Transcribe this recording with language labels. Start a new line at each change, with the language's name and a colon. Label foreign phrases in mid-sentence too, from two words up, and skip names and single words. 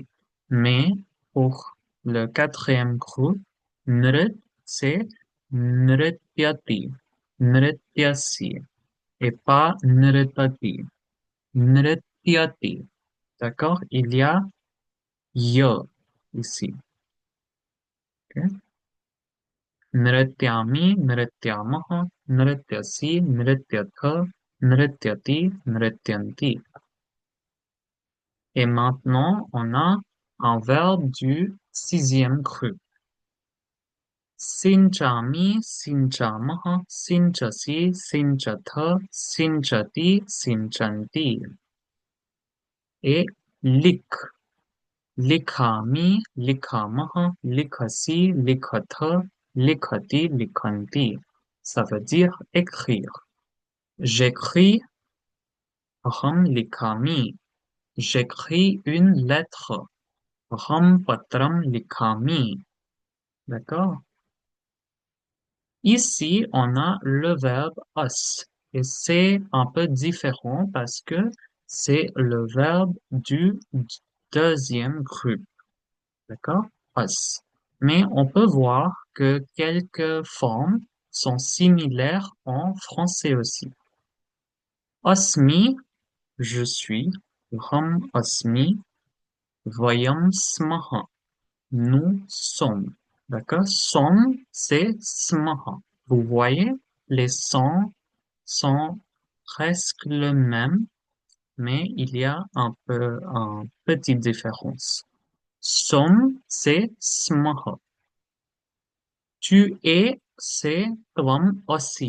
French: Mais pour le quatrième groupe, nrit, c'est
Sanskrit: nrityati, nrityasi,
French: et pas
Sanskrit: nritati, nrityati.
French: D'accord? Il y a yo ici. Ok?
Sanskrit: Nrityami, nrityamaha, nrityasi, nrityatha, nrityati, nrityanti.
French: Et maintenant, on a un verbe du sixième groupe.
Sanskrit: Sinchami, sinchamaha, sinchasi, sinchatha, sinchati, sinchanti.
French: Et lik.
Sanskrit: Likhami, likhamaha, likhasi, likhatha, likhati, likhanti.
French: Ça veut dire écrire. J'écris,
Sanskrit: aham likhami.
French: J'écris une lettre.
Sanskrit: Aham patram likhami.
French: D'accord? Ici, on a le verbe os. Et c'est un peu différent parce que c'est le verbe du deuxième groupe. D'accord? Os. Mais on peut voir que quelques formes sont similaires en français aussi. Osmi, je suis.
Sanskrit: Ram osmi. Vayam smaha.
French: Nous sommes. D'accord? Som, c'est smaha. Vous voyez, les sons sont presque le même, mais il y a un peu, une petite différence. Som, c'est smaha. Tu es, c'est tvam aussi.